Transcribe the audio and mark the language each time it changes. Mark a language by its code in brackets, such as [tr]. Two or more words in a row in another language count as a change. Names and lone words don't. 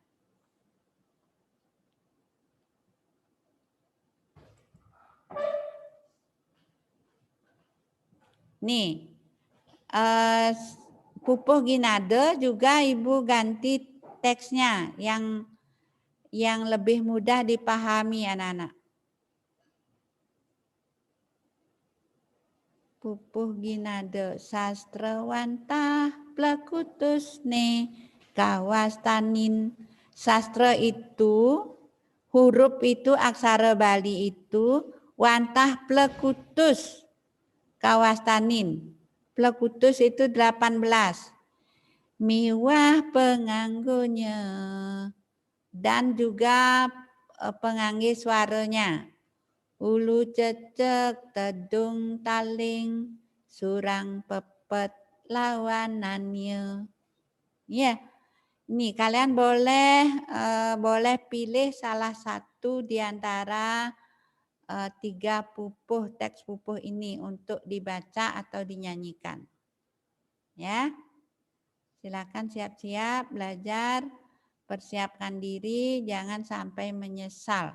[id] Nih, pupuh Ginade juga Ibu ganti teksnya yang lebih mudah dipahami anak-anak. [ban] Pupuh Ginade sastrawantah plekutus ne kawastanin. [id] Sastra itu, huruf itu, aksara Bali itu, [ban] wantah plekutus kawastanin. [id] Plekutus itu 18. Miwah penganggunya dan juga pengangge suaranya. [ban] Ulu cecek, tedung taling, surang pepet lawanannya. [id] Ya, ini kalian boleh pilih salah satu di antara 3 pupuh teks pupuh ini untuk dibaca atau dinyanyikan. Ya, silakan siap-siap belajar, persiapkan diri, jangan sampai menyesal.